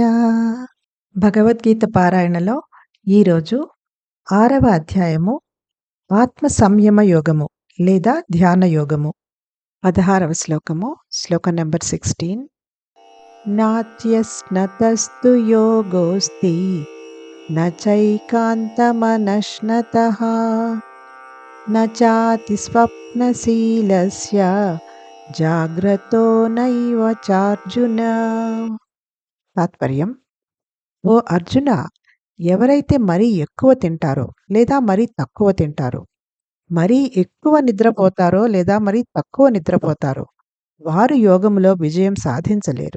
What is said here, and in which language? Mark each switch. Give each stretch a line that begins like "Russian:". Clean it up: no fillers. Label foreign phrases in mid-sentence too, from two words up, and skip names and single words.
Telugu: భగవద్గీత పారాయణలో ఈరోజు 6వ అధ్యాయము ఆత్మ సంయమ యోగము లేదా ధ్యాన యోగము. 16వ శ్లోకము, శ్లోకం నెంబర్ 16.
Sanskrit: నాత్యస్నతస్తు యోగోస్తి न चैकान्तमनश्नतः न चाति स्वप्नशीलस्य జాగ్రత్తో నైవ చార్జున.
Telugu: తాత్పర్యం: ఓ అర్జున, ఎవరైతే మరీ ఎక్కువ తింటారో లేదా మరీ తక్కువ తింటారో, మరీ ఎక్కువ నిద్రపోతారో లేదా మరీ తక్కువ నిద్రపోతారో, వారు యోగములో విజయం సాధించలేరు.